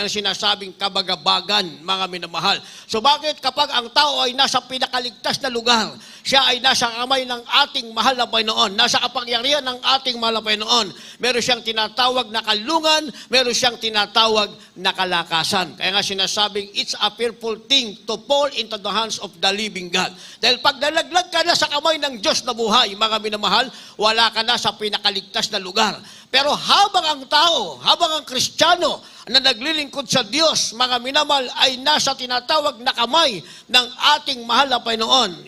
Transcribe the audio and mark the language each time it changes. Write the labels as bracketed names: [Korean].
[Filipino] Yan ang sinasabing kabagabagan, mga minamahal. So bakit kapag ang tao ay nasa pinakaligtas na lugar, siya ay nasa kamay ng ating mahal na Panginoon, nasa kapangyarihan ng ating mahal na Panginoon, meron siyang tinatawag na kalungan, meron siyang tinatawag na kalakasan. Kaya nga sinasabing, [English] it's a fearful thing to fall into the hands of the living God. [Filipino] Dahil pag nalaglag ka na sa kamay ng Diyos na buhay, mga minamahal, wala ka na sa pinakaligtas na lugar. Pero habang ang tao, habang ang Kristiyano na naglilingkod sa Diyos, mga minamahal, ay nasa tinatawag na kamay ng ating mahal na Panginoon.